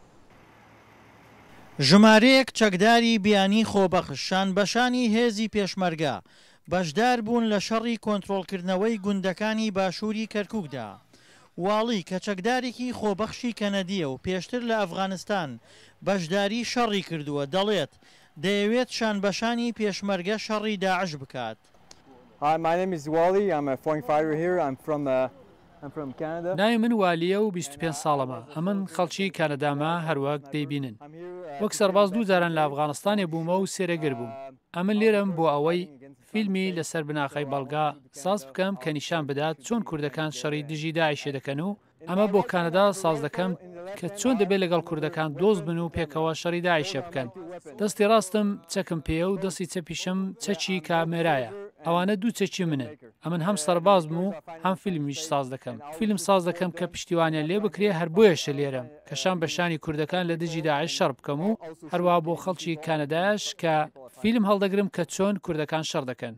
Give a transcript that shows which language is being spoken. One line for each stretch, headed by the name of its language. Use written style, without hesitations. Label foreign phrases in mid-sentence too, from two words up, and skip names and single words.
Central Kurdish: ژمارەیەک چەکداری بیانی خۆبەخشان بەشانی هێزی پێشمەرگە بەشدار بوون لە شەڕی کۆنتڕۆڵکردنەوەی گوندەکانی باشووری کەرکووکدا واڵی کە چەکدارێکی خۆبەخشی کەنەدیە و پێشتر لە ئەفغانستان بەشداری شەڕی کردووە دەڵێت دەیەوێت شانبەشانی پێشمەرگە شەڕی داعش بکات.
English: Hi, my name is Wally. I'm a foreign fighter here. I'm from Canada.
Central Kurdish: ناوی من والیە و 25 ساڵەمە ئەمن خەڵکی کانەدامە هەروەک دەیبینن وەک سەرباز دوو جاران لە ئەفغانستانێ بوومە و سێرەگر بووم ئەمن لێرەم بۆ ئەوەی فیلمی لەسەر بناخەی بەڵگا ساز بکەم کە نیشان بدات چۆن کوردەکان شەڕی دژی داعیشێ دەکەن و ئەمە بۆ کانەدا ساز دەکەم کە چۆن دەبێت لەگەڵ کوردەکان دۆست بن و پێکەوە شەڕی داعیشێ بکەن دەستی ڕاستم چەکم پێە و دەستی چەپیشم چەکی کامێرایە ئەوانە دوو چەکی منن ئەمن هەم سەرباز بوو و هەم فیلمیش ساز دەکەم فیلم ساز دەکەم کە پشتیوانیان لێ بکرێ هەر بۆیەشە لێرەم کەشان بەشانی کوردەکان لە دژی داعش شەڕ بکەم و هەروە بۆ خەڵکی کانەداش کە فیلم هەڵدەگرم کە چۆن کوردەکان شەڕ دەکەن